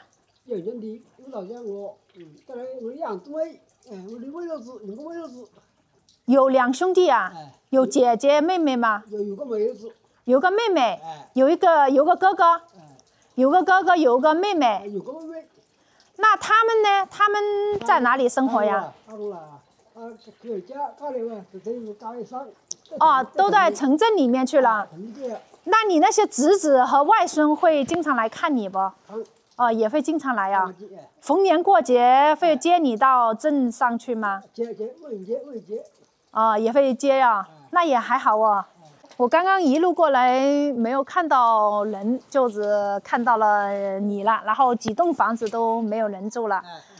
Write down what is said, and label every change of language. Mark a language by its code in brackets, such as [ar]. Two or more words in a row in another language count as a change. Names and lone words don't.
[zh] 有兄弟，有老鄉我，再來我2對，我的外甥子，2個外甥子。有2兄弟啊？有姐姐妹妹嗎？有個妹子。有個妹妹，有個哥哥。有個哥哥，有個妹妹。有個妹妹。那他們呢？他們在哪裡生活呀？哦，都在城鎮裡面去了。那你那些侄子和外孫會經常來看你不？哦，也會經常來啊。逢年過節會接你到鎮上去嗎？接。哦，也會接呀。那也還好哦。我剛剛一路過來沒有看到人，就只看到了你了，然後幾棟房子都沒有人住了。